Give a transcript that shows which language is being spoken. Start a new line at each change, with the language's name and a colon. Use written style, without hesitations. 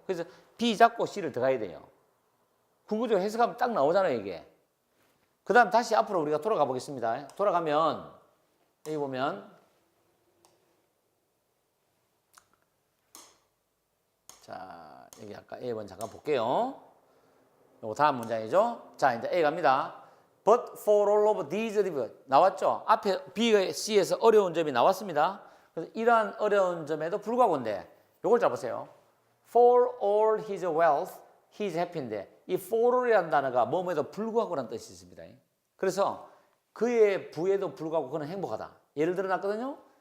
Korean: 그래서 B 잡고 C를 들어가야 돼요. 구구조 해석하면 딱 나오잖아요, 이게. 그 다음 다시 앞으로 우리가 돌아가 보겠습니다. 돌아가면 여기 보면 자, 여기 아까 A번 잠깐 볼게요. 요거 다음 문장이죠. 자, 이제 A 갑니다.
English: But for all of these
Korean: 나왔죠? 앞에 B가 C에서 어려운 점이 나왔습니다. 그래서 이러한 어려운 점에도 불구하고인데 요걸 잡으세요.
English: For all his wealth, he is happy
Korean: 인데 이 for이라는 단어가 뭐뭐에도 불구하고라는 뜻이 있습니다. 그래서 그의 부에도 불구하고 그는 행복하다. 예를 들어 놨거든요.